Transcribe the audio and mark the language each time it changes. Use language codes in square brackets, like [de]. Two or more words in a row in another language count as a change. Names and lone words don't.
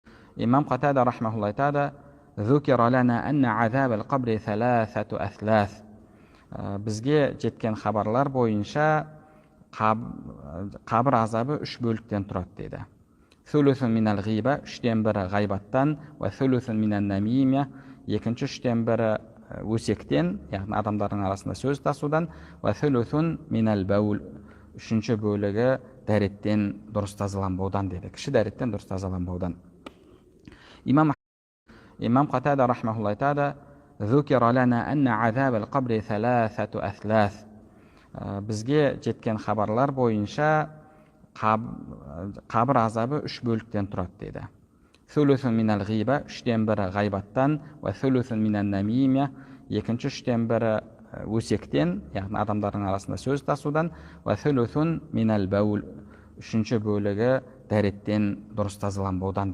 [kk] имам Катада рахмахулла айтады: [ar] «ذكر لنا أن عذاب القبر ثلاثة أثلاث». [kk] Бізге жеткен хабарлар бойынша қабір азабы үш бөліктен тұрады дейді. [ar] ثلث من الغيبة, [kk] үштен бірі ғайбаттан, [ar] وثلث من النميمة, [kk] екінші үштен бірі өсектен, яғни адамдардың арасында сөз тасудан, [ar] وثلث من البول, [kk] үшінші бөлігі дәреттен дұрыс тазаланбаудан деді. Кіші дәреттен дұрыс тазаланбаудан. имам Катада рахмахулла айтады: [ar] «ذكر لنا أن عذاب القبر ثلاثة أثلاث». [kk] Бізге жеткен хабарлар бойынша қабір азабы үш бөліктен тұрады дейді. [ar] ثلث من الغيبة, [kk] үштен бірі ғайбаттан, [ar] وثلث من النميمة, [kk] екінші үштен бірі өсектен, яғни адамдардың арасында сөз тасудан, [ar] وثلث من البول, [kk] үшінші бөлігі дәреттен дұрыс тазаланбаудан.